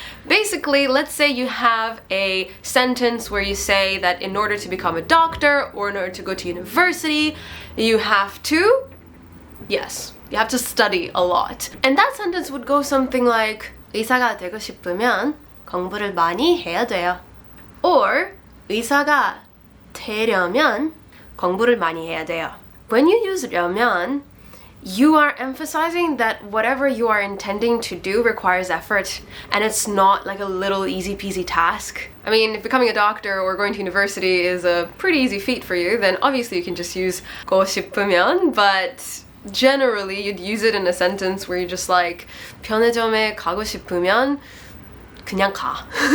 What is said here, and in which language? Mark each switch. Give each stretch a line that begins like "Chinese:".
English: Basically, let's say you have a sentence where you say that in order to become a doctor or in order to go to university, you have to, yes, you have to study a lot. And that sentence would go something like
Korean: 의사가 되고 싶으면 공부를 많이 해야 돼요. Or 의사가 되려면 공부를 많이 해야 돼요.
English: When you use 려면, you are emphasizing that whatever you are intending to do requires effort, and it's not like a little easy peasy task. I mean, if becoming a doctor or going to university is a pretty easy feat for you, then obviously you can just use 고 싶으면, but generally you'd use it in a sentence where you're just like
Korean: 편의점에 가고 싶으면 그냥 가.